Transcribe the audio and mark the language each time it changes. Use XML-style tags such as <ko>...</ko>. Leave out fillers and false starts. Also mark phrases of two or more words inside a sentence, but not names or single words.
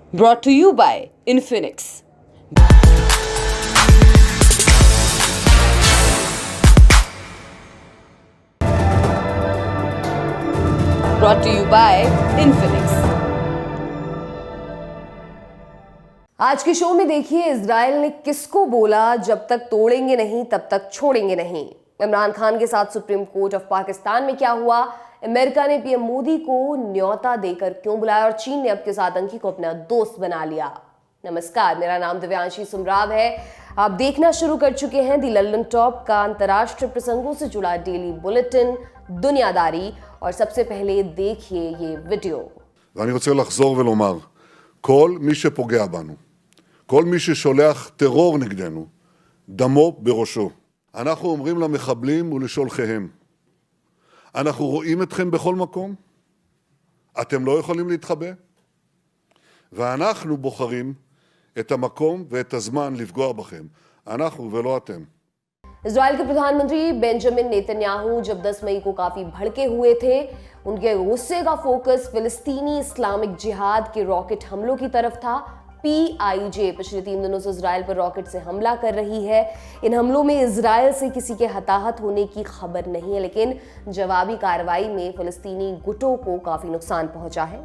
<en>Brought to you by Infinix. Brought to you by Infinix.</en> <hi>आज के शो में देखिए इजराइल ने किसको बोला जब तक तोड़ेंगे नहीं तब तक छोड़ेंगे नहीं। इमरान खान के साथ सुप्रीम कोर्ट ऑफ पाकिस्तान में क्या हुआ, अमेरिका ने पीएम मोदी को न्योता देकर क्यों बुलाया और चीन ने अब किस आतंकी को अपना दोस्त बना लिया। नमस्कार, मेरा नाम दिव्यांशी सुमराव है। आप देखना शुरू कर चुके हैं दी लंदन टॉप का अंतर्राष्ट्रीय प्रसंगों से जुड़ा डेली बुलेटिन दुनियादारी, और सबसे पहले देखिए ये वीडियो।</hi> <he>ואני רוצה לחזור ולומר, כל מי שפוגע בנו, כל מי ששולח טרור נגדנו, דמו בראשו. אנחנו אומרים למחבלים ולשולחיהם, אנחנו רואים אתכם בכל מקום, אתם לא יכולים להתחבא, ואנחנו בוחרים את המקום ואת הזמן לפגוע בכם, אנחנו ולא אתם.</he> <hi>इजराइल के प्रधानमंत्री बेंजामिन नेतन्याहू जब 10 मई को काफी भड़के हुए थे, उनके गुस्से का फोकस फिलिस्तीनी इस्लामिक जिहाद के रॉकेट हमलों की तरफ था। पीआईजे पिछले 3 दिनों से इजराइल पर रॉकेट से हमला कर रही है। इन हमलों में इजराइल से किसी के हताहत होने की खबर नहीं है, लेकिन जवाबी कार्रवाई में फिलिस्तीनी गुटों को काफी नुकसान पहुंचा है।</hi>